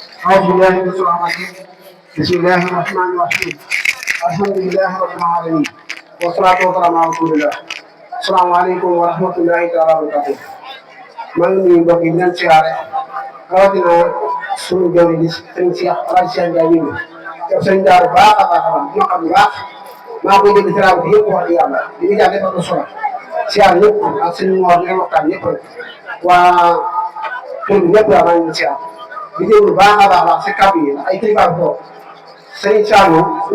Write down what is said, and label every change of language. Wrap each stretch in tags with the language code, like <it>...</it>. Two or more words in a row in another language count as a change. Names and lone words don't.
<ar>أعوذ بالله من الشيطان الرجيم بسم الله الرحمن الرحيم الحمد لله رب العالمين والصلاة والسلام على رسول الله السلام عليكم ورحمة الله تعالى وبركاته maa</ar> <wo>ngi nuyu mbokk yi di leen siyaare rawatina suñu jëwri di sëñ Cheikh Alaaji Cheikh Ndiaye ñu def sëñ Daaru baax a baax a baax ñoo xam ne baax maa koy dégg ci rajo bi yëpp wax dëgg yàlla li ñu jàng defal ko solo siyaar ñëpp ak sëñ Mor ngeen waxtaan ñëpp rek waa kër gi ñëpp yaa maa ngi siyaar di déglu baax a baax si kàddu yi ay kilifa boobu sëñ Saalum suñ</wo>